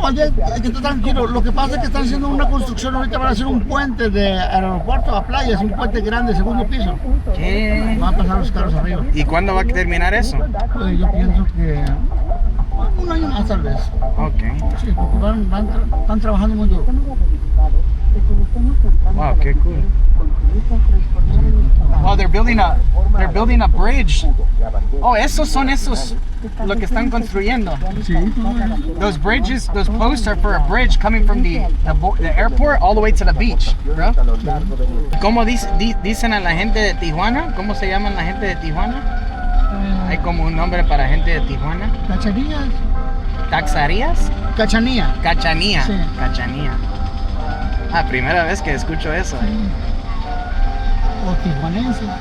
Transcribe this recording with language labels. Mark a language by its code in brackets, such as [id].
[es] No, hay que estar tranquilo. Lo que pasa es que están haciendo una construcción. Ahorita van a hacer un puente de aeropuerto a playa. Es un puente grande, segundo piso. ¿Qué? Van a pasar los carros arriba. ¿Y cuándo va a terminar eso? Pues yo pienso que un año más tal vez. Ok. Sí, porque están trabajando muy duro. Wow, qué cool. [en] Wow, they're building a bridge. [es] Oh, esos lo que están construyendo. Sí, [en] Those bridges, those posts are for a bridge coming from the airport all the way to the beach, bro. [es] ¿Cómo dicen a la gente de Tijuana? ¿Cómo se llaman la gente de Tijuana? Hay como un nombre para gente de Tijuana. Cachanías. ¿Taxarías? Cachanía. Cachanía. Sí. Cachanía. Ah, primera vez que escucho eso. O tijuanense.